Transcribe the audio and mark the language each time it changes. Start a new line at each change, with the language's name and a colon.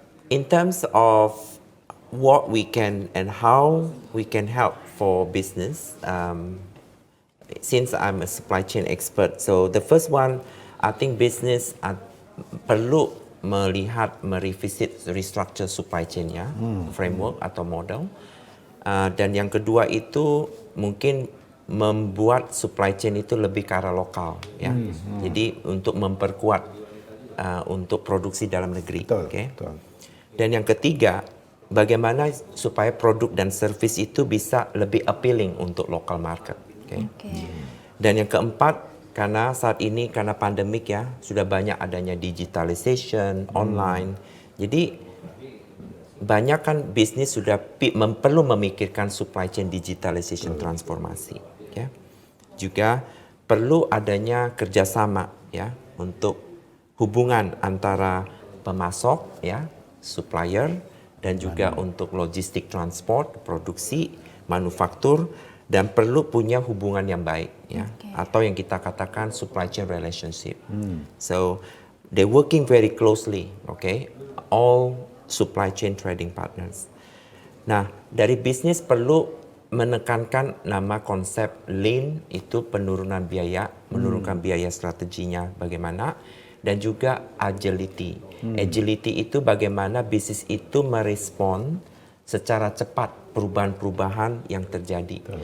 English: In terms of what we can and how we can help for business, since I'm a supply chain expert, so the first one, I think business
Indonesian: perlu merevisit restructure supply chain-nya, framework atau model. Dan yang kedua itu mungkin membuat supply chain itu lebih ke arah lokal, ya. Jadi untuk memperkuat untuk produksi dalam negeri. Dan yang ketiga, bagaimana supaya produk dan service itu bisa lebih appealing untuk local market. Dan yang keempat, karena saat ini karena pandemik ya, sudah banyak adanya digitalization, online. Jadi banyak kan bisnis sudah perlu memikirkan supply chain digitalization transformasi. Juga perlu adanya kerjasama ya untuk hubungan antara pemasok ya, supplier, dan juga untuk logistik transport, produksi, manufaktur, dan perlu punya hubungan yang baik ya, atau yang kita katakan supply chain relationship.
English: So they working very closely, all supply chain trading partners.
Indonesian: Nah, dari bisnis perlu menekankan nama konsep lean itu penurunan biaya, menurunkan biaya strateginya bagaimana, dan juga agility. Agility itu bagaimana bisnis itu merespon secara cepat perubahan-perubahan yang terjadi.